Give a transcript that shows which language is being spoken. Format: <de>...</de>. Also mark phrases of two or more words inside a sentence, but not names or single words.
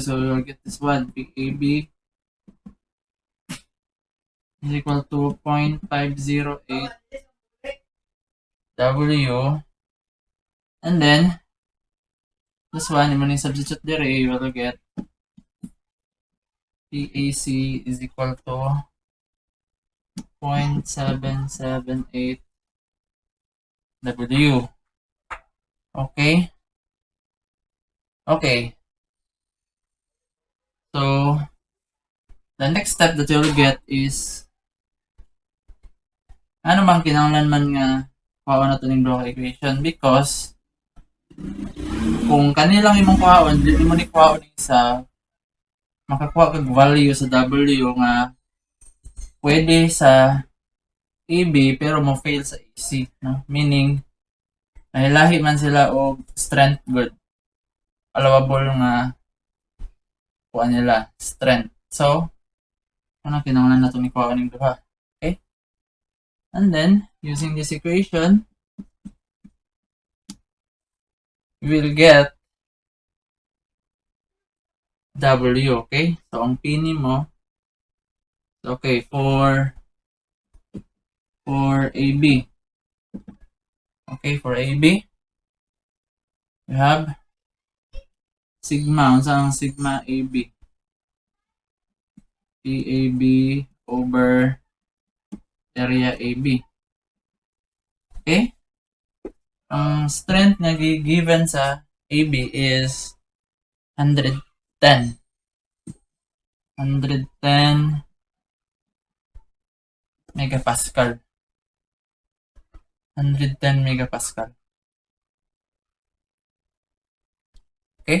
<en>So we'll get this one, PAB is equal to 0.508 W, and then this one, when you substitute there, you will get PAC is equal to 0.778 W. Okay? Okay. So, the next step that you'll get is</en> <ceb>ano man kinahanglan man nga kuhaon nato ning duha ka equation, because kung kanilang imong kuhaon, di mo ni kuhaon isa, makakuha kag value sa W nga pwede sa AB pero mo fail sa AC, no? Meaning nahilahi man sila og strength good, allowable nga kuha nila strength. So ano kinahanglan nato ni kuhaon ning duha.</ceb> <en>Okay, And then, using this equation, we will get W, okay? So,</en> <ceb>ang pini mo,</ceb> <en>okay, for AB. Okay, for AB, we have sigma. Ang sigma AB? PAB over area AB.</en> <ceb>Okay? Ang strength na given sa AB is 110.</ceb> <en>110 megapascal. 110 megapascal. Okay?</en>